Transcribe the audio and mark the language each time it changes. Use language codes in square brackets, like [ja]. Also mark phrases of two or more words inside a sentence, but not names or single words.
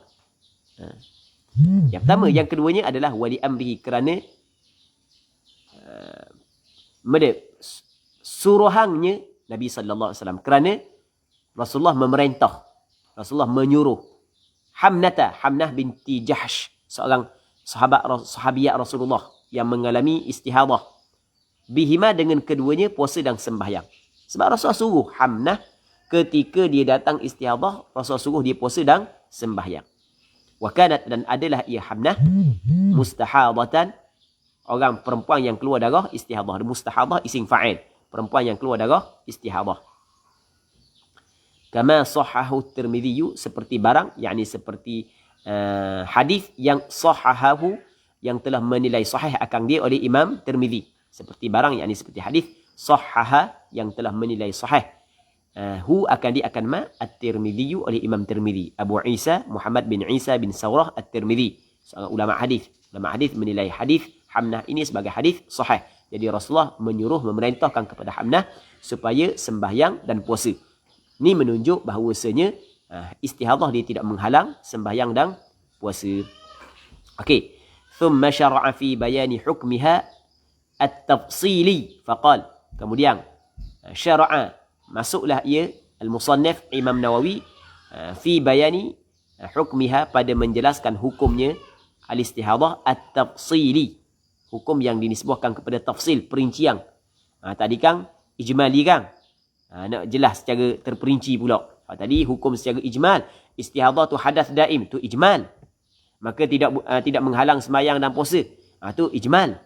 [ms] Yang pertama, yang keduanya adalah wali amrihi, kerana suruhannya Nabi [ar] صلى الله عليه وسلم, [ms] kerana Rasulullah memerintah, Rasulullah menyuruh Hamnah binti Jahsh, seorang sahabiat Rasulullah yang mengalami istihadah, bihima, dengan keduanya puasa dan sembahyang. Sebab Rasulullah suruh Hamnah ketika dia datang istihadah, Rasulullah suruh dia puasa dan sembahyang. [ar] وكانت, [ms] dan adalah ia Hamnah mustahadatan, orang perempuan yang keluar darah istihadah. Mustahadah isim fa'il, perempuan yang keluar darah istihadah. [ar] كما صححه [ms] Tirmidzi, seperti barang, yakni seperti hadis yang sahahahu, yang telah menilai sahih akan dia oleh Imam Tirmidzi. Seperti barang, yakni seperti hadis sahaha, yang telah menilai sahih akan ma at-Tirmidzi, oleh Imam Tirmidzi. Abu Isa Muhammad bin Isa bin Sawrah at-Tirmidzi, seorang ulama hadis. Ulama hadis menilai hadis Hamnah ini sebagai hadis sahih. Jadi Rasulullah menyuruh, memerintahkan kepada Hamnah supaya sembahyang dan puasa. Ini menunjuk bahawasanya istihadah dia tidak menghalang sembahyang dan puasa. Okey. [ar] ثم شرع في بيان حكمها التفصيلي فقال. [ms] Kemudian syara'a, masuklah ia al-musannif Imam Nawawi [ar] في بيان حكمها, [ms] pada menjelaskan hukumnya [ar] الاستحاضة التفصيلي, [ms] hukum yang dinisbahkan kepada tafsil, perincian. Tadi kan ijmali kan, nak jelas secara terperinci pula. Tadi hukum secara ijmal, istihadah tu hadas daim, tu ijmal, maka tidak menghalang sembahyang dan puasa, tu ijmal.